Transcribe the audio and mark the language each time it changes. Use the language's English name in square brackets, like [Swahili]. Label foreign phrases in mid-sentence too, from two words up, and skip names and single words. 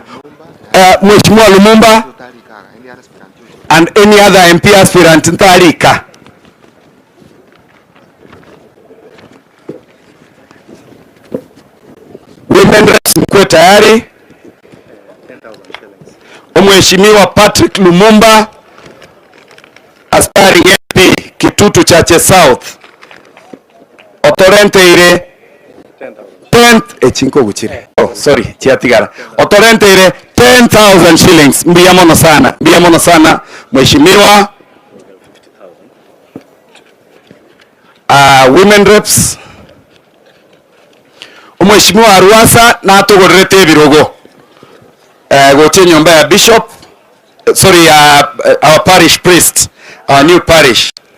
[English] Mheshimiwa Lumumba and any other MP aspirant ntalika. Women reps [Swahili] mkwe tayari. Mheshimiwa Patrick Lumumba aspiring MP Kitutu Chache South. [Gusii] Otorente ire 10,000 shillings. Mbiamono sana Mheshimiwa. [English] Women reps [Gusii] Mheshimiwa Arwasa na atugorete birogo goche nyomba ya bishop, [English] sorry, our parish priest, our new parish.